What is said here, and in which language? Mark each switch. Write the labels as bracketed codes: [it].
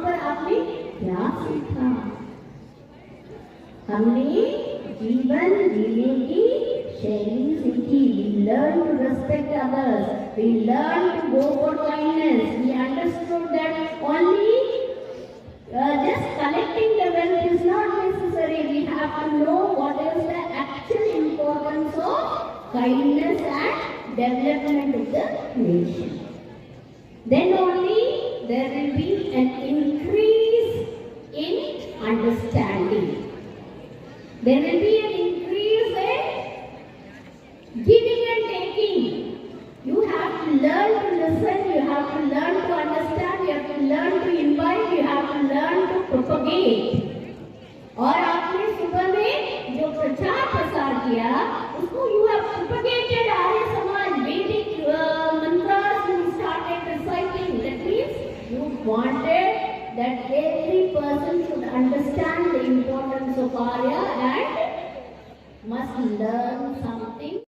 [hi] आपने क्या सीखा? हमने जीवन जीने की शैली सीखी. [en] We learn to respect others. We learn to go for kindness. We understood that only just collecting the wealth is not necessary. We have to know what is the actual importance of kindness and development of the nation. Then only there will be an increase in understanding. There will be an increase in giving and taking. You have to learn to listen, you have to learn to understand, you have to learn to invite, you have to learn to propagate. [hi] और आपने सुबह में जो प्रचार प्रसार किया उसको [en] you have propagated [hi] Arya Samaj वैदिक mantras [en] you started reciting. That means you wanted that every person should understand the importance of Arya and must learn something